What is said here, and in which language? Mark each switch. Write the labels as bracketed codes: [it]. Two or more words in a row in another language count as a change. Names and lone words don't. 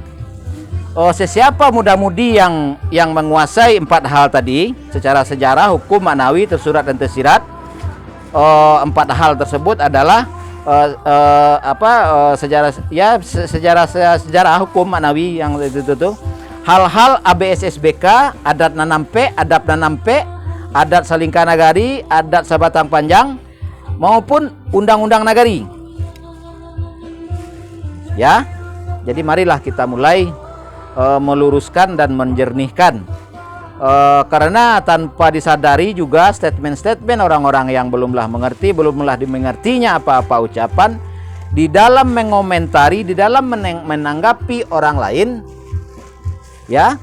[id] Sesiapa muda-mudi yang menguasai 4 hal tadi secara sejarah, hukum, maknawi, tersurat dan tersirat, 4 hal tersebut adalah sejarah hukum, maknawi yang itu hal-hal ABSSBK, [min] adat nanampe, adab nanampe, adat Salingka Nagari, adat Sabatang Panjang, [id] maupun undang-undang nagari, ya. Jadi marilah kita mulai meluruskan dan menjernihkan, karena tanpa disadari juga statement-statement orang-orang yang belumlah dimengertinya apa-apa ucapan di dalam mengomentari, di dalam menanggapi orang lain, ya.